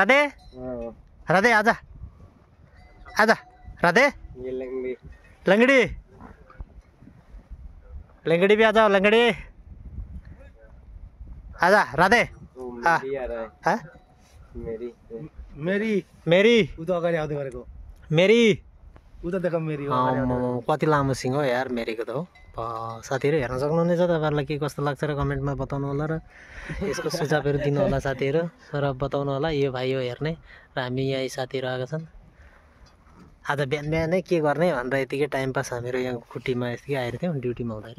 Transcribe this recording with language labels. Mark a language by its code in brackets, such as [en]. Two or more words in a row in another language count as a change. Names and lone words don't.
[hi] राधे, राधे आजा आजा। राधे ये लंगड़ी, लंगड़ी, लंगड़ी भी आजा। लंगड़ी आजा। राधे मेरी आ रहा है। हाँ मेरी मेरी मेरी [ne] उता अगाडि आउँदै गरेको मेरी उता देख मेरी हो। कति लामो सिङ हो यार मेरीको त हो। साथीहरु हेर्न सक्नुहुनेछ। तपाईहरुलाई के कस्तो लाग्छ र कमेन्टमा बताउनु होला र यसको सुझावहरु दिनु होला साथीहरु र बताउनु होला। यो भाइ हो हेर्ने र हामी यहाँ साथीहरु आएका छन्। आज बिहान बिहानै के गर्ने भनेर यतिकै [en] time pass [ne] हामीहरु यहाँ कुटीमा यतिकै आएर थियौं ड्युटीमा हुँदाखेरि।